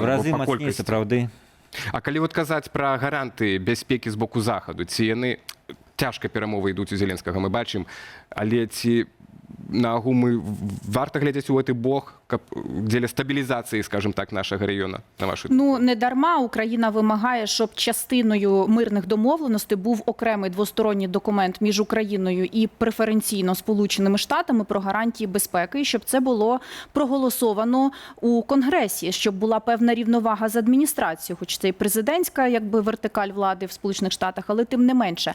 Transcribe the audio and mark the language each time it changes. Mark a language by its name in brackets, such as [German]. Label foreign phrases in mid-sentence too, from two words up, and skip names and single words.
[Russian] в разы [Belarusian] па мацней, колькасці. сапраўды. А калі вот казаць пра гаранты бяспекі з боку захаду, ці яны цяжка перамовы ідуць у Зеленскага, мы бачым, але ці нагу мы варта глядзець у гэты бок, каб дзеля стабілізацыі, [Russian] скажем так, [Belarusian] нашага рэгіёна, на вашу думку? [Ukrainian] Ну, не дарма Україна вимагає, щоб частиною мирних домовленостей був окремий двосторонній документ між Україною і преференційно Сполученими Штатами про гарантії безпеки, і щоб це було проголосовано у Конгресі, щоб була певна рівновага з адміністрацією, хоч це і президентська якби вертикаль влади в Сполучених Штатах, але тим не менше.